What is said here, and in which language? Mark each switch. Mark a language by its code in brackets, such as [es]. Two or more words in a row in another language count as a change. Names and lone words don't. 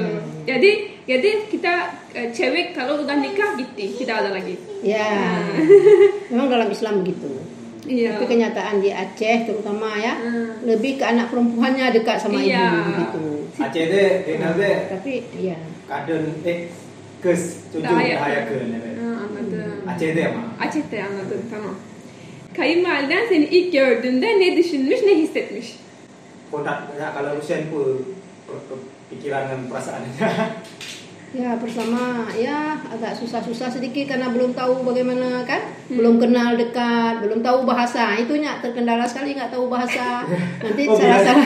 [id] Jadi kita cewek kalau udah nikah gitu tidak ada lagi. Ya. Memang dalam Islam begitu. Tapi kenyataan di Aceh terutama ya lebih ke anak perempuannya dekat sama ibu begitu. [tr] Aceh deh, genelde. [id] Tapi iya. [tr] Kadın kız çocuğu daha yakın. Anladım. Aceh'de ama. Aceh'te anladım, tamam. Kayınvaliden seni ilk gördüğünde ne düşünmüş, ne hissetmiş? [id] Kalau Rusian pun pikiran dan perasaannya. Ya pertama ya agak susah-susah sedikit karena belum tahu bagaimana kan, belum kenal dekat, belum tahu bahasa. Itunya terkendala sekali, nggak tahu bahasa. Nanti salah-salah.